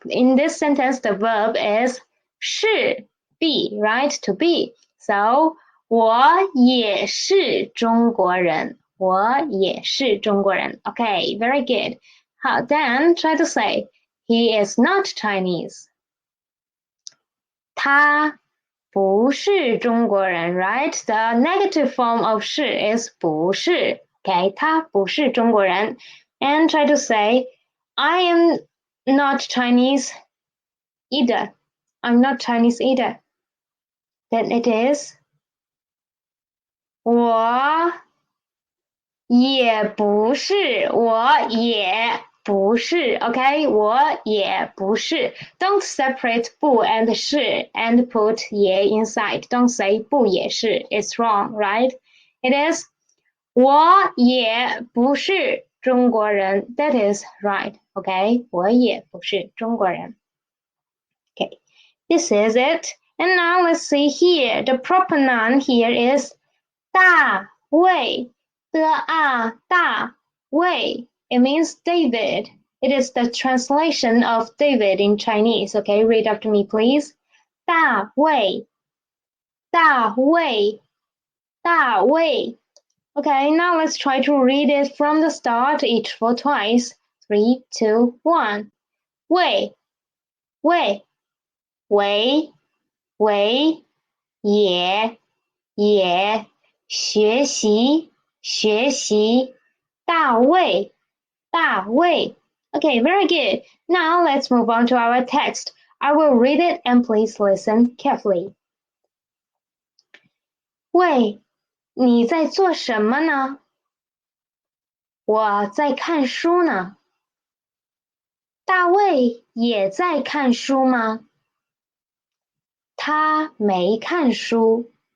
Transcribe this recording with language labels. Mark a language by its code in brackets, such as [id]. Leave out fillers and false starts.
[en] In this sentence, the verb is 是 be, right? To be. So, [zh] 我也是中国人。我也是中国人。 [en] Okay, very good. 好, then try to say, he is not Chinese. [zh] 他不是中国人, [en] right? The negative form of 是 is 不是. Okay, [zh] 他不是中国人. [en] And try to say, I am not Chinese either. I'm not Chinese either. Then it is [zh] 我也不是，我也不是 ，OK， 我也不是。 [en] Don't separate 不 and 是 and put 也 inside. Don't say 不也是 it's wrong, right? It is 我也不是中国人 that is right, OK? [zh] 我也不是中国人 [en] OK, this is it. And now let's see here. The proper noun here is 大卫 大卫 It means David. It is the translation of David in Chinese. Okay, read after me, please. 大卫 Okay, now let's try to read it from the start, each for twice. [zh] 3, 2, 1. 卫为也也学习学习大卫大卫 [en] Okay, very good. Now let's move on to our text. I will read it and please listen carefully. [zh] 喂，你在做什么呢？我在看书呢。大卫也在看书吗？他没看书。